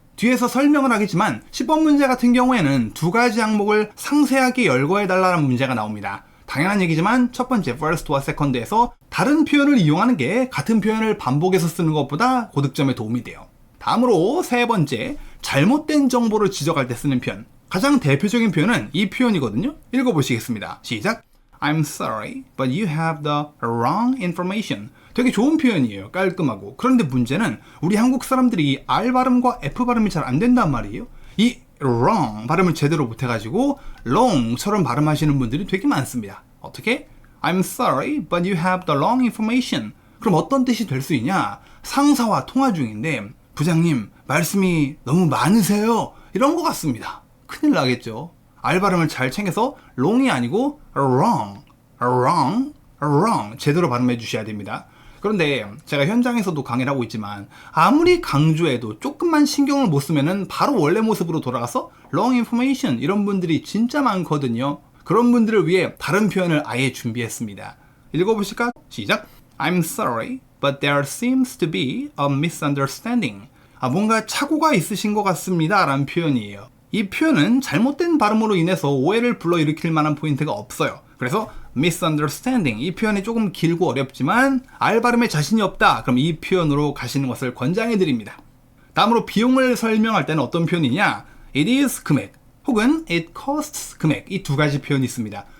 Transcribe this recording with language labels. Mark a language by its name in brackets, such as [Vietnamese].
[Korean] 뒤에서 설명을 하겠지만 10번 문제 같은 경우에는 두 가지 항목을 상세하게 열거해달라는 문제가 나옵니다. 당연한 얘기지만 첫 번째 first와 second에서 다른 표현을 이용하는 게 같은 표현을 반복해서 쓰는 것보다 고득점에 도움이 돼요. 다음으로 세 번째, 잘못된 정보를 지적할 때 쓰는 표현. 가장 대표적인 표현은 이 표현이거든요. 읽어보시겠습니다. 시작! [English] I'm sorry, but you have the wrong information. [Korean] 되게 좋은 표현이에요. 깔끔하고. 그런데 문제는 우리 한국 사람들이 R 발음과 F 발음이 잘 안 된단 말이에요. 이 wrong 발음을 제대로 못해가지고 wrong처럼 발음하시는 분들이 되게 많습니다. 어떻게? [English] I'm sorry, but you have the wrong information. [Korean] 그럼 어떤 뜻이 될 수 있냐? 상사와 통화 중인데 부장님 말씀이 너무 많으세요. 이런 것 같습니다. 큰일 나겠죠. R 발음을 잘 챙겨서 wrong이 아니고 wrong, wrong, wrong 제대로 발음해 주셔야 됩니다. 그런데 제가 현장에서도 강의를 하고 있지만 아무리 강조해도 조금만 신경을 못 쓰면은 바로 원래 모습으로 돌아가서 wrong information 이런 분들이 진짜 많거든요. 그런 분들을 위해 다른 표현을 아예 준비했습니다. 읽어보실까? 시작! [English] I'm sorry, but there seems to be a misunderstanding. [Korean] 뭔가 착오가 있으신 것 같습니다 라는 표현이에요. 이 표현은 잘못된 발음으로 인해서 오해를 불러일으킬 만한 포인트가 없어요. 그래서 misunderstanding 이 표현이 조금 길고 어렵지만 R 발음에 자신이 없다 그럼 이 표현으로 가시는 것을 권장해 드립니다. 다음으로 비용을 설명할 때는 어떤 표현이냐? It is 금액 혹은 it costs 금액 이 두 가지 표현이 있습니다.